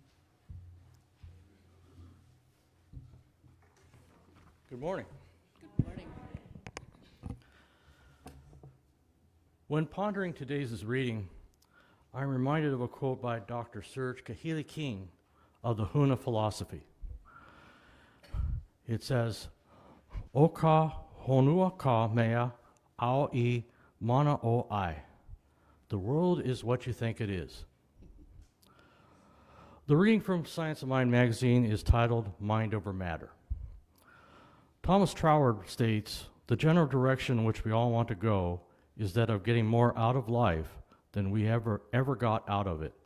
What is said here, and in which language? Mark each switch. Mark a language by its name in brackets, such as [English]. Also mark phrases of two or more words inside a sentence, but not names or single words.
[English] Good morning. Good morning. When pondering today's reading, I'm reminded of a quote by Dr. Serge Kahili King of the Huna philosophy. It says, [Hawaiian] "Oka honua ka mea au I mana o ai." [English] The world is what you think it is. The reading from Science of Mind magazine is titled Mind Over Matter. Thomas Troward states, the general direction in which we all want to go is that of getting more out of life than we ever got out of it.